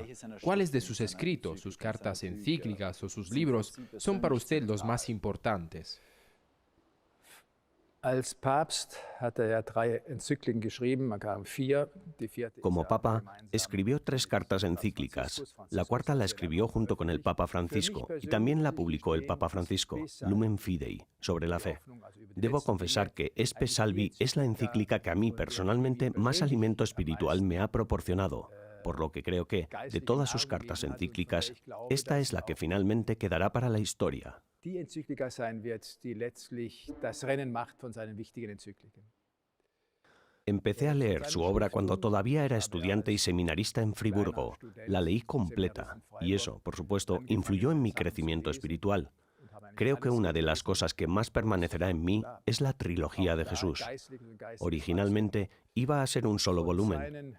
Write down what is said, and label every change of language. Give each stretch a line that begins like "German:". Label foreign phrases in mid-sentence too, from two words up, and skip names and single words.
Spanish: ¿Cuáles de sus escritos, sus cartas encíclicas o sus libros son para usted los más importantes?
German: Als Papst hat er 3 Enzykliken geschrieben, man 4.
Spanish: Como Papa, escribió 3 cartas encíclicas. La cuarta la escribió junto con el Papa Francisco y también la publicó el Papa Francisco, Lumen Fidei, sobre la fe. Debo confesar que Espe Salvi es la encíclica que a mí personalmente más alimento espiritual me ha proporcionado, por lo que creo que, de todas sus cartas encíclicas, esta es la que finalmente quedará para la historia.
German: Die Enzyklika sein wird, die letztlich das Rennen macht von seinen wichtigen Enzykliken.
Spanish: Empecé a leer su obra cuando todavía era estudiante y seminarista en Friburgo. La leí completa y eso, por supuesto, influyó en mi crecimiento espiritual. Creo que una de las cosas que más permanecerá en mí es la trilogía de Jesús. Originalmente iba a ser un solo volumen.